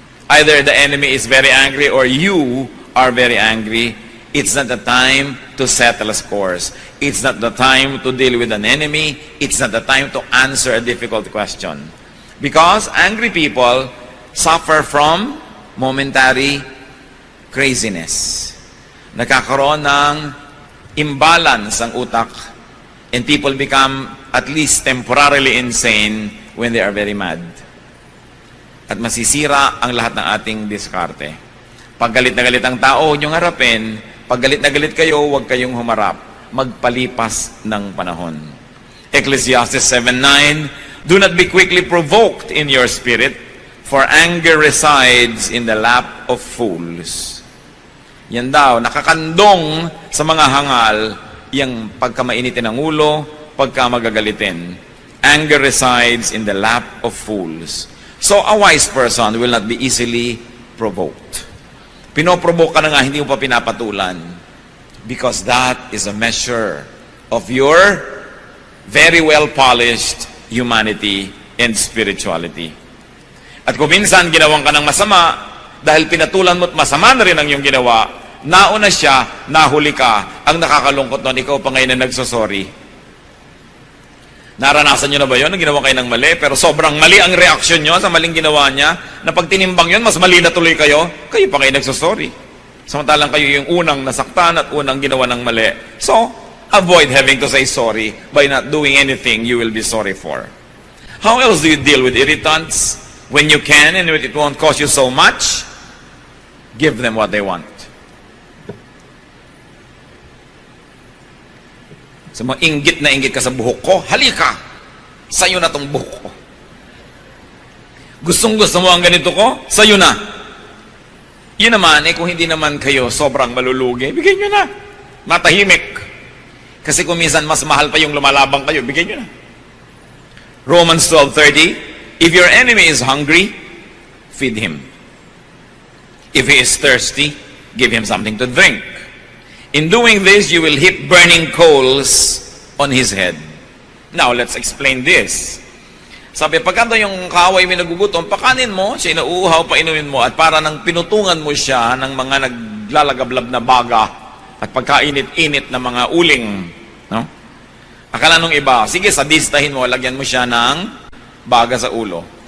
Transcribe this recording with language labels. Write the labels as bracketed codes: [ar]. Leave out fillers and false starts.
[en] Either the enemy is very angry or you are very angry. It's not the time to settle scores. It's not the time to deal with an enemy. It's not the time to answer a difficult question. Because angry people suffer from momentary craziness. [tl] Nagkakaroon ng imbalance ang utak. [en] And people become at least temporarily insane when they are very mad. [tl] At masisira ang lahat ng ating diskarte. Pag galit na galit ang tao, huwag niyong harapin, Pag galit na galit kayo, huwag kayong humarap. Magpalipas ng panahon. [en] Ecclesiastes 7:9, do not be quickly provoked in your spirit, for anger resides in the lap of fools. [tl] Yan daw, nakakandong sa mga hangal, yung pagka mainitin ang ulo, pagka magagalitin. [en] Anger resides in the lap of fools. So a wise person will not be easily provoked. [tl] Pinoprovoke ka na nga, hindi mo pa pinapatulan. [en] Because that is a measure of your very well-polished humanity and spirituality. [tl] At kung minsan ginawang ka ng masama, dahil pinatulan mo at masama na rin ang iyong ginawa, nauna siya, nahuli ka, ang nakakalungkot nun, ikaw pa ngayon na nagsosorry. Naranasan nyo na ba yun? Nang ginawa kayo ng mali, pero sobrang mali ang reaksyon nyo sa maling ginawa niya, na pag tinimbang yun, mas mali na tuloy kayo pa kayo nagsosorry. Samantalang kayo yung unang nasaktan at unang ginawa ng mali. [en] So, avoid having to say sorry by not doing anything you will be sorry for. How else do you deal with irritants? When you can and it won't cost you so much, give them what they want. [tl] So, inggit na inggit ka sa buhok ko, halika! Sa'yo na tong buhok ko. Gustong-gusto mo ang ganito ko? Sa'yo na. Yun naman, kung hindi naman kayo sobrang malulugi, bigay nyo na. Matahimik. Kasi kung minsan mas mahal pa yung lumalabang kayo, bigay nyo na. [en] Romans 12:30, if your enemy is hungry, feed him. If he is thirsty, give him something to drink. In doing this, you will heap burning coals on his head. Now, let's explain this. [tl] Sabi, pagkanta yung kaaway may nagugutom, pakanin mo, siya inauuhaw, painumin mo, at para nang pinutungan mo siya ng mga naglalagablab na baga at pagkainit-init na mga uling. No? Akala nung iba, sige, sadistahin mo, lagyan mo siya ng baga sa ulo.